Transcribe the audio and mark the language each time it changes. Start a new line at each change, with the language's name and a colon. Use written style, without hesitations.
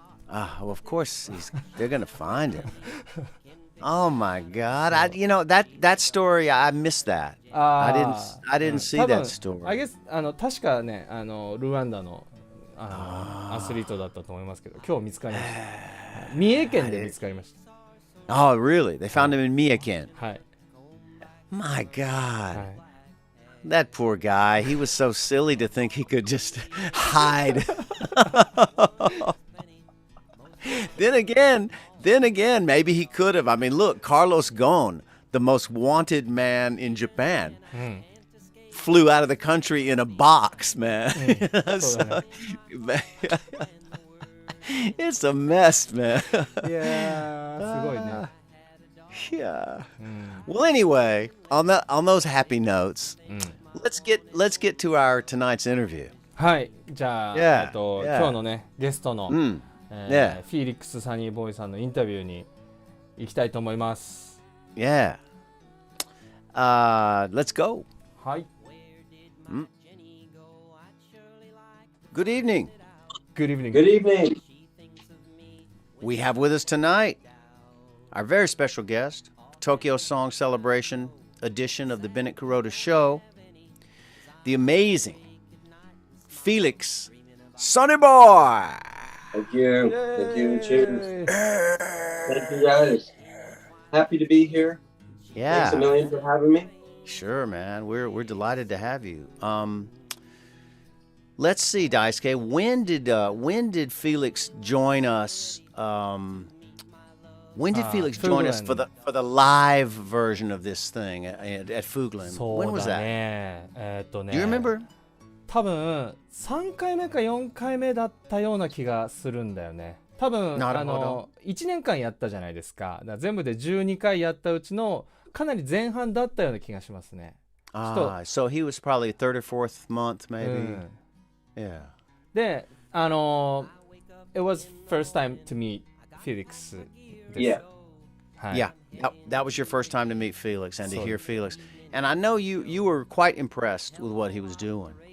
English: Well, of course they're gonna find him. Oh my God! That story, I missed that. I didn't see that story. I guess
Japanese: 確かねルワンダのアスリートだったと思いますけど、今日見つかりました。三重県で見つかりました。
English: Oh, really? They found him in Miyaken.
Japanese: はい、
English: My God.
Japanese: はい、
English: That poor guy. He was so silly to think he could just hide. Then again, maybe he could have. I mean, look, Carlos Ghosn, the most wanted man in Japan, flew out of the country in a box, man. So, it's a mess, man.
Japanese: いやーすごいね。
English: Yeah. Well, anyway, on those happy notes, let's get to our tonight's interview.
Japanese: はい、じゃあ、
English: Yeah,
Japanese: 今日のねゲストの、
English: Yeah.
Japanese: フィリックス・サニーボーイさんのインタビューに行きたいと思います。
English: Yeah. Let's go.
Japanese: はい。
English: Good evening. Good evening. Good evening. We have with us tonight our very special guest, Tokyo Song Celebration edition of the Bennett-Kuroda Show, the amazing Felix Sonnyboy. Thank you. Thank you. Cheers. Thank you, guys. Happy to be here. Yeah. Thanks a million for having me. Sure, man. We're delighted to have you. Let's see, Daisuke. When did Felix join us? When did Felix join us for the live version of this thing at Fuglen? When was
Japanese: そうだ
English: that?
Japanese: ね。
English: Do you remember?
Japanese: 多分3回目か4回目だったような気がするんだよね。多分なるほど。 1年間やったじゃないですか。だから全部で12回やったうちのかなり前半だったような気がしますね。
English: So he was probably third or fourth month, maybe. Yeah. で、it was first time to meet Felix です。 Yeah.
Japanese: はい。
English: Yeah. That was your first time to meet Felix and to hear Felix. And I know you were quite impressed with what he was doing.